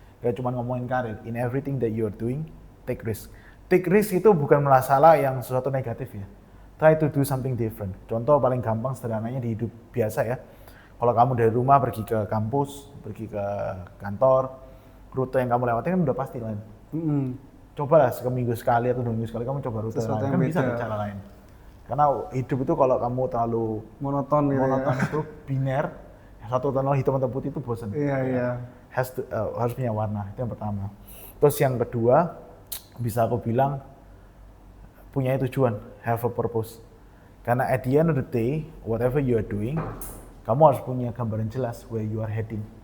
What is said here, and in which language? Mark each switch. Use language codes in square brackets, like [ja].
[id] Gak cuma ngomongin karir, [en] in everything that you're doing, take risk. Take risk [id] itu bukan masalah yang sesuatu negatif ya. [en] Try to do something different. [id] Contoh paling gampang sederhananya di hidup biasa ya. Kalau kamu dari rumah pergi ke kampus, pergi ke kantor, rute yang kamu lewati kan udah pasti lain. Cobalah seminggu sekali atau 2 minggu sekali kamu coba rute lain, kan bisa ada cara lain. Karena hidup itu kalau kamu terlalu monoton itu biner, satu warna hitam atau putih itu bosan. Iya. Harus punya warna, itu yang pertama. Terus yang kedua, bisa aku bilang punya tujuan, [en] have a purpose. [id] Karena [en] at the end of the day, whatever you are doing, [id] kamu harus punya gambaran jelas [en] where you are heading.